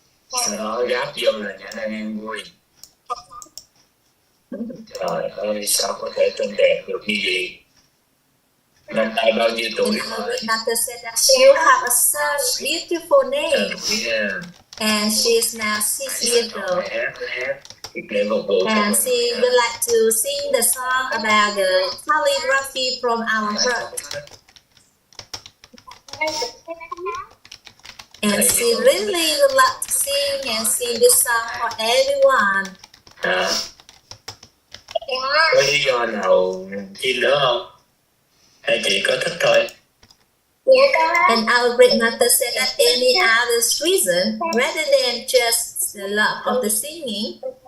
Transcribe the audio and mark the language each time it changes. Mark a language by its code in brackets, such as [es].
[vi] Sau đó gáp vô là Nhã Lan An Vui. Trời ơi, sao có thể tên đẹp được như vậy? Năm nay bao nhiêu tuổi rồi? [en] Doctor said that she have such beautiful name. And she is now 6 years old. And she would like to sing the song about the calligraphy from our heart. And she really would like to sing this song for everyone. [vi] Có lý do nào chi nữa không? Hay chị có thích thôi? [en] And our great mother said that any other reason rather than just the love of the singing.